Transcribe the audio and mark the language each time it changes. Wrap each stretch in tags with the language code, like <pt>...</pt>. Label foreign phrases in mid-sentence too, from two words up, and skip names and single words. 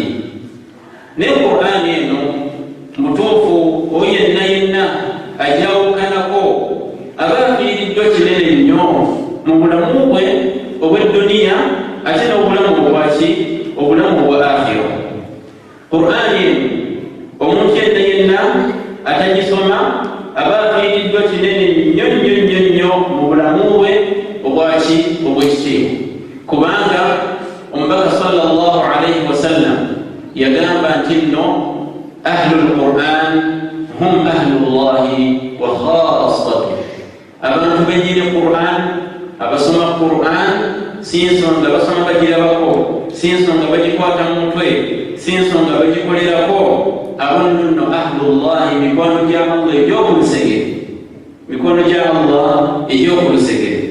<lg>Naye Qur'ani eno mutuufu oyo yenna ajawukanako aba afiiriddwa kinene nnyo mu bulamu bwe obw'edduniya ate n'obulamu bwaki obulamu bwa akhira. Qur'ani eno omuntu yenna atagisoma aba afiiriddwa kinene nnyo mu bulamu bwe obwaki obw'ekitiibwa, kubanga omubaka</lg> <ar>صلى الله عليه وسلم</ar> <lg>yagamba nti nno</lg> <ar>أهل القرآن هم أهل الله وخاصته.</ar> <lg>Abantu benyini Qur'an, abasoma Qur'an, si nsonga basoma bagirabako, si nsonga bagikwata mu mutwe, si nsonga bagikolerako, abo nno ahlullahi, mikwano gya Allah egy'okulusegere.</lg>